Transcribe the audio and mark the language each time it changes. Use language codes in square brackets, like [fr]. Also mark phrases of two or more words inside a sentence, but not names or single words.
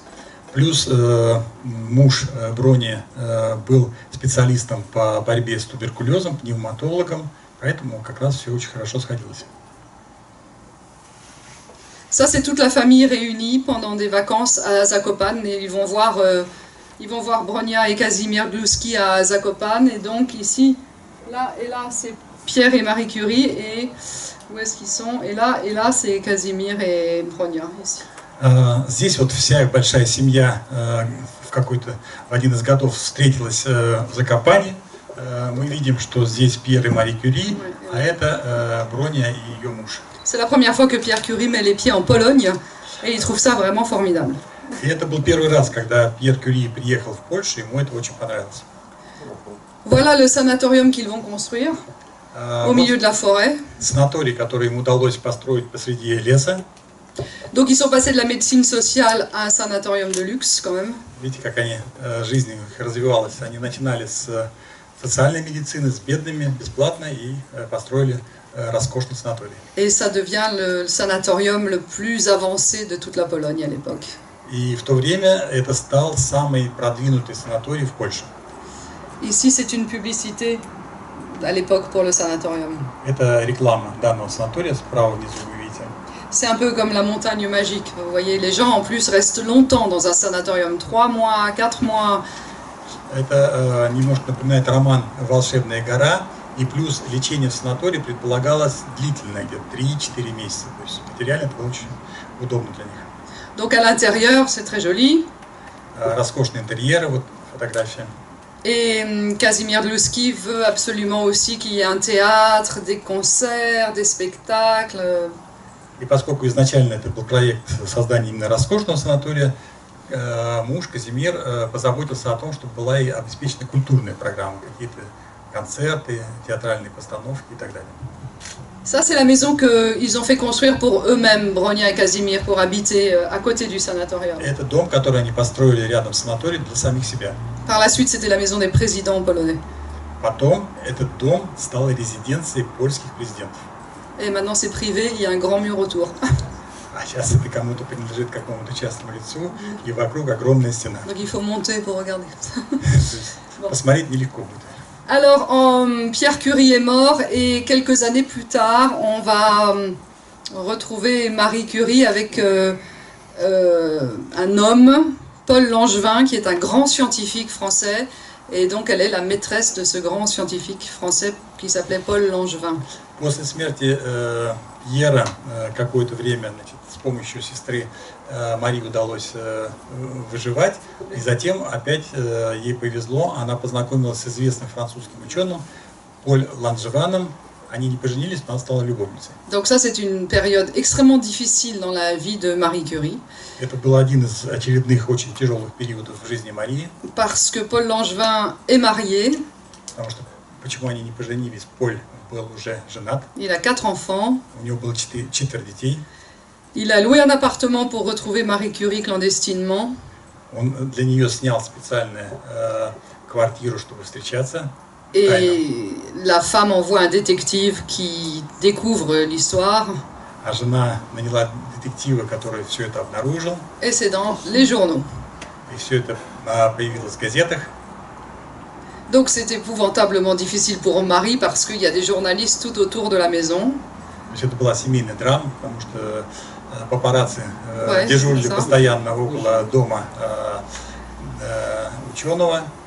[ru] Плюс муж Брони был специалистом по борьбе с туберкулезом, пневматологом, поэтому как раз все очень хорошо сходилось. [fr] Ça, c'est toute la famille réunie pendant des vacances à Zakopane et ils vont voir Bronia et Kazimierz Gluski à Zakopane. Et donc ici, là et là, c'est Pierre et Marie Curie. Et où est-ce qu'ils sont? Et là, c'est Kazimierz et Bronia ici. [ru] Здесь вот вся их большая семья в один из годов встретилась в Закопане. Мы видим, что здесь Пьер и Мари Кюри, а это Броня и ее муж. [fr] C'est la première fois que Pierre Curie met les pieds en Pologne et il trouve ça vraiment formidable. [ru] И это был первый раз, когда Пьер Кюри приехал в Польшу, ему это очень понравилось. [fr] Voilà le sanatorium qu'ils vont construire au milieu de la forêt. [ru] Санаторий, который им удалось построить посреди леса. [fr] Donc ils sont passés de la médecine sociale à un sanatorium de luxe quand même. [ru] Видите, как жизнь их развивалась. Они начинали с социальной медицины, с бедными, бесплатно, и построили роскошный санаторий. [fr] Et ça devient le sanatorium le plus avancé de toute la Pologne à l'époque. [ru] И в то время это стал самый продвинутый санаторий в Польше. [fr] Ici, c'est une publicité à l'époque pour le sanatorium. [ru] Это реклама данного санатория, справа внизу вы видите. [fr] C'est un peu comme la montagne magique. Vous voyez, les gens en plus restent longtemps dans un sanatorium, 3 mois, 4 mois. [ru] Это немножко напоминает роман «Волшебная гора», и плюс лечение в санатории предполагалось длительное, где-то 3-4 месяца. То есть материально это было очень удобно для них. [fr] Donc à l'intérieur, c'est très joli. [ru] Роскошный интерьер, вот фотография. [fr] Et Kazimierz Gluski veut absolument aussi qu'il y ait un théâtre, des concerts, des spectacles. [ru] И поскольку изначально это был проект создания именно роскошного санатория, муж Казимир позаботился о том, чтобы была и обеспечена культурная программа, какие-то концерты, театральные постановки и так далее. [fr] Ça, c'est la maison qu'ils ont fait construire pour eux-mêmes, Bronia et Kazimierz, pour habiter à côté du sanatorium. [ru] Это дом, который они построили рядом с санаторием для самих себя. [fr] Par la suite, c'était la maison des présidents polonais. [ru] Потом этот дом стал резиденцией польских президентов. [fr] Et maintenant, c'est privé, il y a un grand mur autour. [ru] А сейчас это кому-то принадлежит, какому-то частному лицу, и вокруг огромная стена. [fr] Donc il faut monter pour regarder. [ru] Посмотреть нелегко будет. [fr] Alors, Pierre Curie est mort et quelques années plus tard, on va retrouver Marie Curie avec un homme, Paul Langevin, qui est un grand scientifique français. Et donc, elle est la maîtresse de ce grand scientifique français qui s'appelait Paul Langevin. [ru] После смерти Пьера какое-то время, значит, с помощью сестры Марии удалось выживать, и затем опять ей повезло, она познакомилась с известным французским ученым Поль Ланжеваном. Они не поженились, но она стала любовницей. [fr] Donc ça, c'est une période extrêmement difficile dans la vie de Marie Curie. [ru] Это был один из очередных очень тяжелых периодов в жизни Марии. [fr] Parce que Paul Langevin est marié. [ru] Потому что почему они не поженились? Поль был уже женат. [fr] Il a 4 enfants. [ru] У него было 4 детей. [fr] Il a loué un appartement pour retrouver Marie Curie clandestinement. [ru] Он для нее снял специальную квартиру, чтобы встречаться. [fr] Et la femme envoie un détective qui découvre l'histoire. [ru] А жена наняла детектива, который все это обнаружил. [fr] Et c'est dans les journaux. [ru] И все это появилось в газетах. [fr] Donc c'est épouvantablement difficile pour Marie parce qu'il y a des journalistes tout autour de la maison. [ru] То есть это была семейная драма, потому что папарацци дежурили постоянно около дома ученого.